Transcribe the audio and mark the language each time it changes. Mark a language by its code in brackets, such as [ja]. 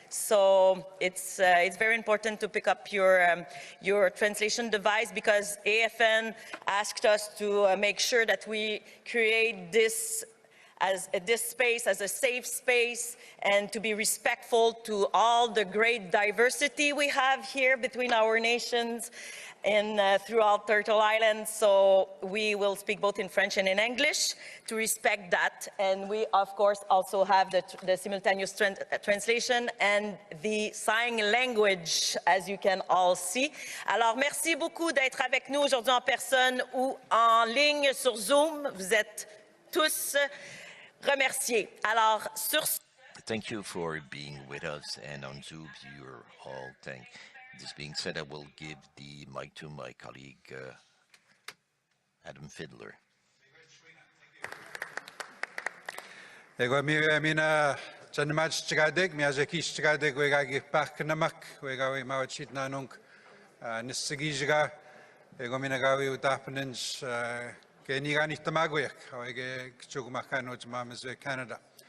[en] So it's very important to pick up your translation device, because AFN asked us to make sure that we create this space as a safe space and to be respectful to all the great diversity we have here between our nations and throughout Turtle Island. So we will speak both in French and in English to respect that. And we, of course, also have the simultaneous translation and the sign language, as you can all see. [fr] Alors, merci beaucoup d'être avec nous aujourd'hui en personne ou en ligne sur Zoom. Vous êtes tous remerciés. Alors, sur... [en] Thank you for being with us, and on Zoom, you're all thanked. This being said, I will give the mic to my colleague, Adam Fiddler. Ego mina chanmach chgadeg miazaki chgadeg wegagi paknamak wegawi mawachit nanung nisgijiga ego mina gawi utapnens kenigani tamagoyak wege chugmakano mamazwe Canada.